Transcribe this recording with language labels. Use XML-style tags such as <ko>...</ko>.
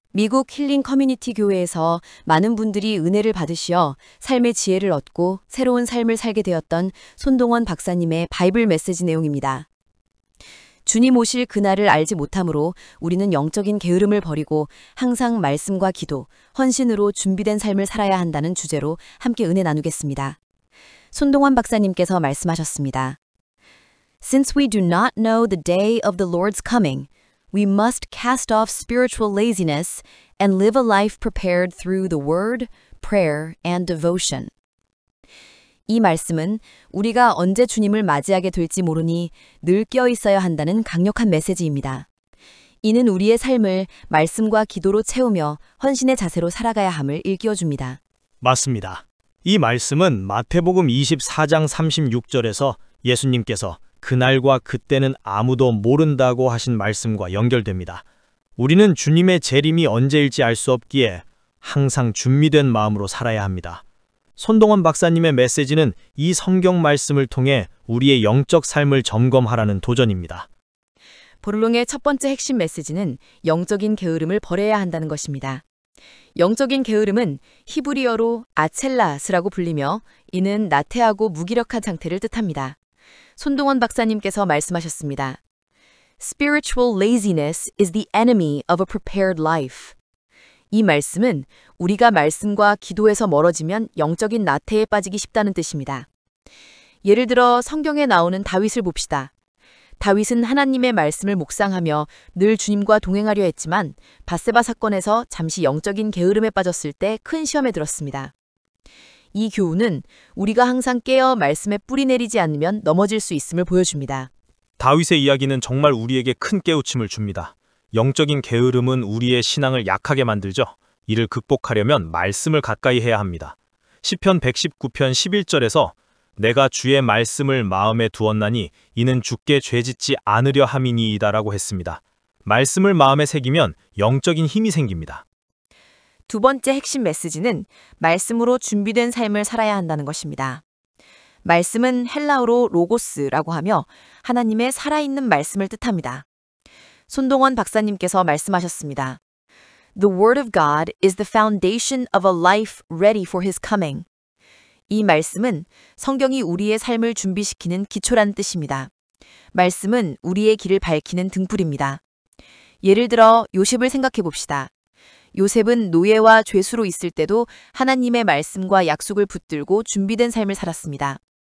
<ko>미국 힐링 커뮤니티 교회에서 많은 분들이 은혜를 받으시어 삶의 지혜를 얻고 새로운 삶을 살게 되었던 손동원 박사님의 바이블 메시지 내용입니다. 주님 오실 그날을 알지 못하므로 우리는 영적인 게으름을 버리고 항상 말씀과 기도, 헌신으로 준비된 삶을 살아야 한다는 주제로 함께 은혜 나누겠습니다. 손동원 박사님께서 말씀하셨습니다.</ko> <en>Since we do not know the day of the Lord's coming, we must cast off spiritual laziness and live a life prepared through the word, prayer, and devotion.</en> <ko>이 말씀은 우리가 언제 주님을 맞이하게 될지 모르니 늘 깨어 있어야 한다는 강력한 메시지입니다. 이는 우리의 삶을 말씀과 기도로 채우며 헌신의 자세로 살아가야 함을 일깨워줍니다. 맞습니다. 이 말씀은 마태복음 24장 36절에서 예수님께서 그날과 그때는 아무도 모른다고 하신 말씀과 연결됩니다. 우리는 주님의 재림이 언제일지 알 수 없기에 항상 준비된 마음으로 살아야 합니다. 손동원 박사님의 메시지는 이 성경 말씀을 통해 우리의 영적 삶을 점검하라는 도전입니다. 보를롱의 첫 번째 핵심 메시지는 영적인 게으름을 버려야 한다는 것입니다. 영적인 게으름은 히브리어로 아첼라스라고 불리며 이는 나태하고 무기력한 상태를 뜻합니다. 손동원 박사님께서 말씀하셨습니다.</ko> <en>Spiritual laziness is the enemy of a prepared life.</en> <ko>이 말씀은 우리가 말씀과 기도에서 멀어지면 영적인 나태에 빠지기 쉽다는 뜻입니다. 예를 들어 성경에 나오는 다윗을 봅시다. 다윗은 하나님의 말씀을 묵상하며 늘 주님과 동행하려 했지만 밧세바 사건에서 잠시 영적인 게으름에 빠졌을 때 큰 시험에 들었습니다. 이 교훈은 우리가 항상 깨어 말씀에 뿌리 내리지 않으면 넘어질 수 있음을 보여줍니다. 다윗의 이야기는 정말 우리에게 큰 깨우침을 줍니다. 영적인 게으름은 우리의 신앙을 약하게 만들죠. 이를 극복하려면 말씀을 가까이 해야 합니다. 시편 119편 11절에서 내가 주의 말씀을 마음에 두었나니 이는 주께 죄짓지 않으려 함이니이다라고 했습니다. 말씀을 마음에 새기면 영적인 힘이 생깁니다. 두 번째 핵심 메시지는 말씀으로 준비된 삶을 살아야 한다는 것입니다. 말씀은 헬라어로 로고스라고 하며 하나님의 살아있는 말씀을 뜻합니다. 손동원 박사님께서 말씀하셨습니다.</ko> <en>The word of God is the foundation of a life ready for his coming.</en> <ko>이 말씀은 성경이 우리의 삶을 준비시키는 기초라는 뜻입니다. 말씀은 우리의 길을 밝히는 등불입니다. 예를 들어 요셉을 생각해 봅시다. 요셉은 노예와 죄수로 있을 때도 하나님의 말씀과 약속을 붙들고 준비된 삶을 살았습니다.</ko>